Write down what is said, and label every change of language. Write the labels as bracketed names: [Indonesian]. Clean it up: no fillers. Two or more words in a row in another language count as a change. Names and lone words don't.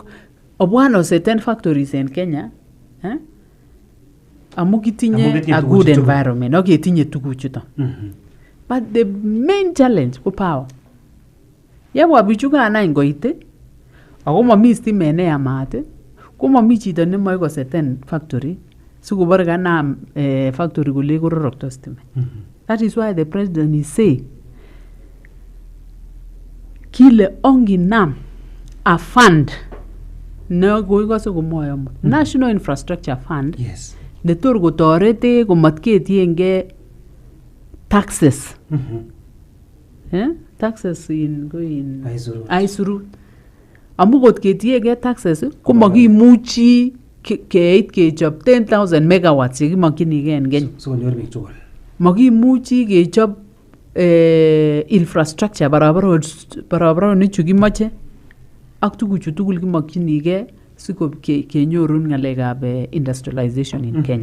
[English] One of certain factories in Kenya, [Kalenjin] amu kitinye [English] a good environment, [Kalenjin] okay, kitinye tukuchuto. [English] But the main challenge ko power. [Kalenjin] Yabwa bichuka ana ingoite, ako mami stimet neyamat, ko mami chito nemoe koseten factory, sikobore kanam factory kole kororokto stimet. [English] That is why the president is saying, [Kalenjin] kile onginam a fund ne koikose komwoe amut National Infrastructure Fund netor kotorete komatketienge taxes taxes in aisurut amu kot ketienge taxes komakimuchi keit kechob 10,000 megawatts yekimakyinige en Kenya makimuchi kechob infrastructure barabaronik chu kimoche ak tuguchu tugul kimakyinige siko kenyorun ngalekab industrialization [English] in Kenya.